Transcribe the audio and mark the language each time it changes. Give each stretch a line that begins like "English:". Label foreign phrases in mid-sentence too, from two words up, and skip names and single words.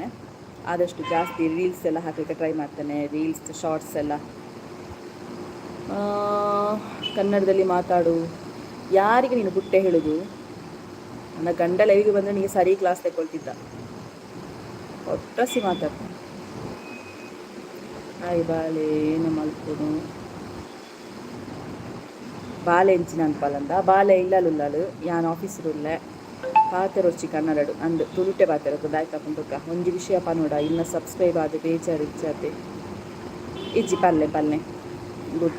Kannada: ಆದಷ್ಟು ಜಾಸ್ತಿ ರೀಲ್ಸ್ ಎಲ್ಲ ಹಾಕಲಿಕ್ಕೆ ಟ್ರೈ ಮಾಡ್ತೇನೆ, ರೀಲ್ಸ್ ಶಾರ್ಟ್ಸ್ ಎಲ್ಲ. ಕನ್ನಡದಲ್ಲಿ ಮಾತಾಡು. ಯಾರಿಗೆ ನೀನು ಪುಟ್ಟೆ ಹೇಳೋದು? ನನ್ನ ಗಂಡ ಲೈವಿಗೆ ಬಂದರೆ ನೀನು ಸರಿ ಕ್ಲಾಸ್ ತಗೊಳ್ತಿದ್ದ, ಒಟ್ಟಸಿ ಮಾತಾಡ್ತಾನೆ.
Tulu: ಹಾಯ್ ಬಾಲೆ ಏನು ಮಲ್ಕೊಡು ಬಾಲೆ ಎಂಚಿನ ಅನ್ಪಲ್ಲಂದ ಬಾಲೆ ಇಲ್ಲಲ್ಲುಲ್ಲಾಳು ಯಾನ್ ಆಫೀಸರುಲ್ಲೆ ಪಾತೆರೊಚ್ಚಿ ಕನ್ನಡಡು ಅಂದು ತುಳುಟೆ ಪಾತೆರೊತ್ತು ದಾಯ್ತಪ್ಪಂತಕ್ಕ ಒಂಜಿ ವಿಷಯ ಪನೋಡ ಇನ್ನು ಸಬ್ಸ್ಕ್ರೈಬ್ ಆದ ಬೇಜಾರು ಇಚ್ಛಾತೆ ಇಜ್ಜಿ ಪಲ್ಲೆ ಗುಡ್.